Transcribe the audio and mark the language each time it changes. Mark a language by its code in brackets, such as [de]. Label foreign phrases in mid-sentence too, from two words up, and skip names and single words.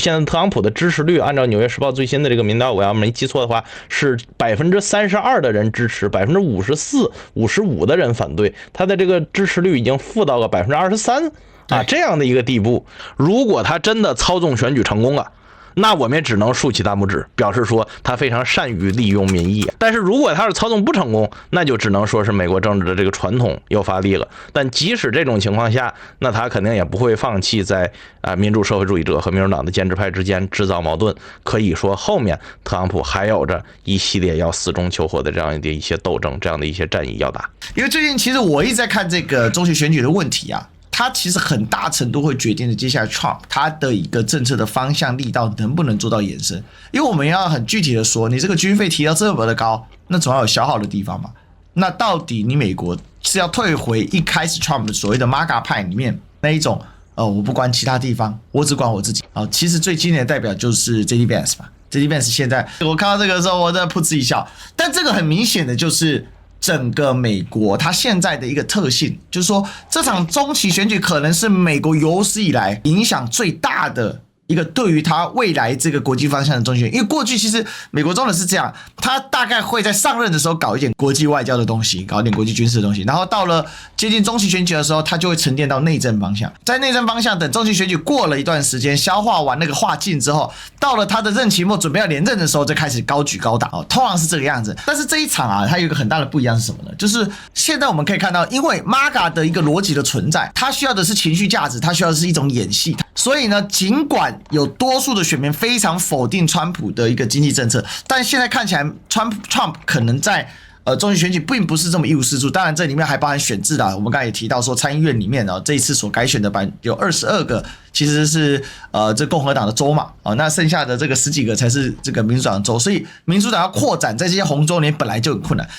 [zh] 現在特朗普的支持率，按照紐約時報最新的這個民調，我要沒記錯的話，是32%的人支持，54%、55%的人反對，他的這個支持率已經負到了23%。啊，這樣的一個地步，如果他真的操縱選舉成功了，那我們也只能豎起大拇指，表示說他非常善於利用民意。但是如果他是操縱不成功，那就只能說是美國政治的這個傳統又發力了。但即使這種情況下，那他肯定也不會放棄在民主社會主義者和民主黨的建制派之間制造矛盾。可以說後面特朗普還有着一系列要死中求活的這樣的一些鬥爭，這樣的一些戰役要打。因為最近其實我一直在看這個中期選舉的問題啊。它其實很大程度會決定了接下來 Trump 他的一個政策的方向力道能不能做到延伸，因為我們要很具體的說，你這個軍費提到這麼的高，那總要有消耗的地方嘛。那到底你美國是要退回一開始 Trump 所謂的 MAGA 派裡面那一種，我不管其他地方，我只管我自己啊。其實最經典的代表就是 JD Vance 嘛。JD Vance 現在我看到這個的時候，我在噗嗤一笑。但這個很明顯的就是整個美國它現在的一個特性，就是說這場中期選舉可能是美國有史以來影響最大的一個對於他未來這個國際方向的中期選舉。因為過去其實美國中的是這樣，他大概會在上任的時候搞一點國際外交的東西，搞一點國際軍事的東西，然後到了接近中期選舉的時候，他就會沉澱到內政方向。在內政方向等中期選舉過了一段時間，消化完那個話勁之後，到了他的任期末準備要連任的時候，就開始高舉高打，通常是這個樣子。但是這一場啊，它有一個很大的不一樣是什麼呢？就是現在我們可以看到，因為 MAGA 的一個邏輯的存在，它需要的是情緒價值，它需要的是一種演戲。所以呢，儘管有多數的選民非常否定川普的一個經濟政策，但現在看起來Trump可能在中期選舉並不是這麼一無是處。當然這裡面還包含選制啦，我們剛才也提到說參議院裡面這一次所改選的有22個其實是這共和黨的州嘛，那剩下的這個10幾個才是這個民主黨的州，所以民主黨要擴展在這些紅州裡面本來就很困難。